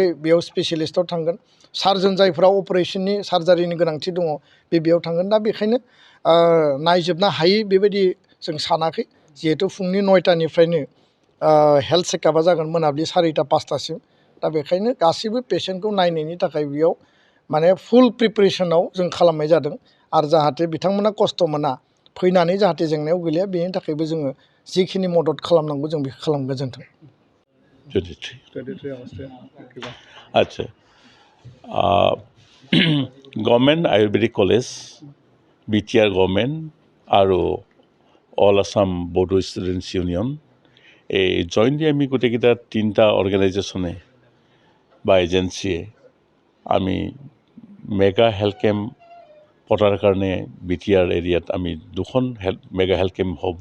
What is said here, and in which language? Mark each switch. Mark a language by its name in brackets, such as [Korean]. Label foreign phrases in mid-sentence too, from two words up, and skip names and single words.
[Bodo] बेयाव स्पेसियलिस्टआव थांगोन सार्जन जायफोरा अपारेशननि सार्जारिनि गोनांथि दङ बेयाव थांगोन दा बेखायनो नायजोबनो हायै बेबायदि जों सानाखै जिहेतु फुंनि 9टानिफ्रायनो [English] health checkupa [Bodo] जागोन मोनाबिलि 4टा 5टासिम दा बेखायनो गासैबो पेसेन्टखौ नायनायनि थाखाय बेयाव माने [English] full preparationao [Bodo] जों खालामनाय जादों आरो जाहाथे बिथांमोना खस्थ' मोना फैनानै जाहाथे जेंनायाव गोलैया बेनि थाखायबो जोङो जिखिनि मदद खालामनांगौ जों बेखौ खालाम गोजोन्थों। [Assamese] আচ্ছা গভৰ্ণমেণ্ট আয়ুৰ্বেদিক কলেজ BTR গভৰ্ণমেণ্ট আৰু অল আছাম বড়ো ষ্টুডেণ্টছ ইউনিয়ন এই জইণ্টলি আমি গোটেইকেইটা 3টা অৰ্গেনাইজেশ্যনে বা এজেঞ্চিয়ে আমি [English] mega health camp [Assamese] পতাৰ কাৰণে BTR এৰিয়াত আমি 2খন [English] mega health camp [Assamese] হ'ব।